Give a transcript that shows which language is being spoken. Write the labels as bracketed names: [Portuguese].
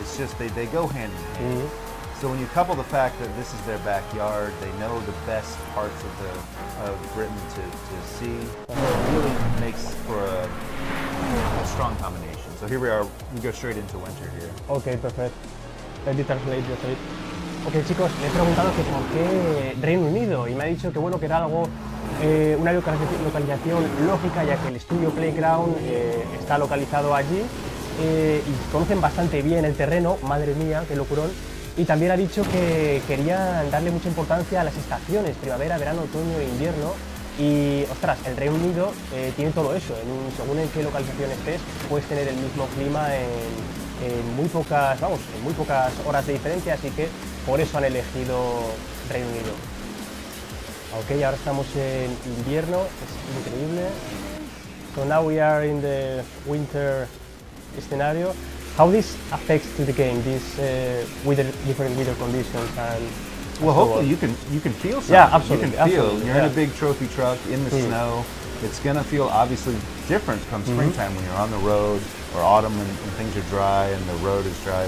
[English] It's just, they go hand in hand. So when you couple the fact that this is their backyard, they know the best parts of Britain to see, it really makes for a strong combination. So here we are, we go straight into winter here. Okay, perfect. Let me translate your tape. [Spanish] Ok, chicos, le he preguntado que por qué Reino Unido y me ha dicho que bueno, que era algo, una localización lógica, ya que el estudio Playground está localizado allí y conocen bastante bien el terreno. Madre mía, qué locurón. Y también ha dicho que querían darle mucha importancia a las estaciones, primavera, verano, otoño e invierno. Y, ostras, el Reino Unido tiene todo eso. Según en qué localización estés, puedes tener el mismo clima en muy pocas horas de diferencia, así que por eso han elegido Reino Unido. Ok, ahora estamos en invierno, es increíble. [English] So now we are in the winter scenario. How this affects to the game, this different weather conditions and well, hopefully you can feel something. Yeah, absolutely. You can feel. You're in a big trophy truck in the snow. It's gonna feel obviously different come springtime when you're on the road, or autumn when things are dry and the road is dry.